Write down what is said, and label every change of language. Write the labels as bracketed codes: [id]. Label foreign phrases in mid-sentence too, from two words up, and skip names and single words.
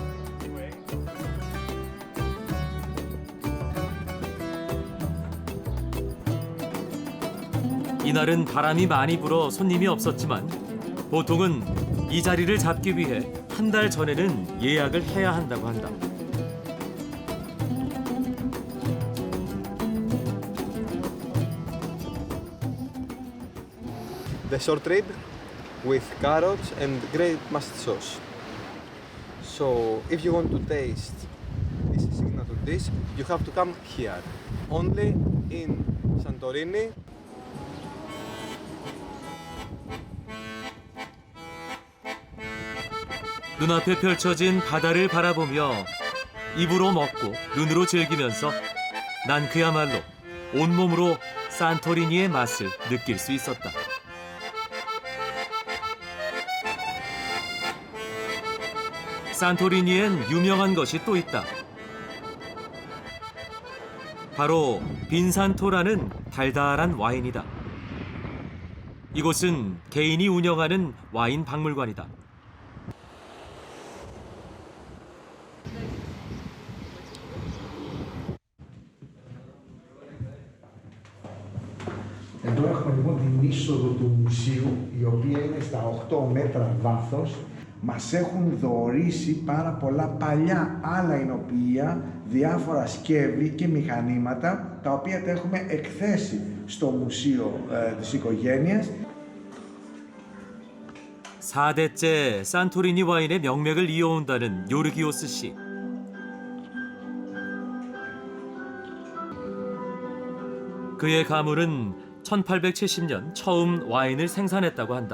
[ko] 이날은 바람이 많이 불어 손님이 없었지만 보통은 이 자리를 잡기 위해 한 달 전에는 예약을 해야 한다고 한다. [en] The short rib with carrots and great mustard sauce. So if you want to taste this signature dish, you have to come here. Only in Santorini. [ko] 눈앞에 펼쳐진 바다를 바라보며 입으로 먹고 눈으로 즐기면서 난 그야말로 온몸으로 산토리니의 맛을 느낄 수 있었다. 산토리니엔 유명한 것이 또 있다. 바로 빈산토라는 달달한 와인이다. 이곳은 개인이 운영하는 와인 박물관이다. [el] Εδώ έχουμε λοιπόν την είσοδο του μουσείου, η οποία είναι στα 8 μέτρα βάθος. Μας έχουν δωρήσει πάρα πολλά παλιά άλλα εινοποιεία, διάφορα σκεύη και μηχανήματα, τα οποία τα έχουμε εκθέσει στο μουσείο της οικογένειας. [ko] 4대째 산토리니 와인의 명맥을 이어온다는 요르기오스 씨. 그의 가문은 1870년 처음 와인을 생산했다고 한다.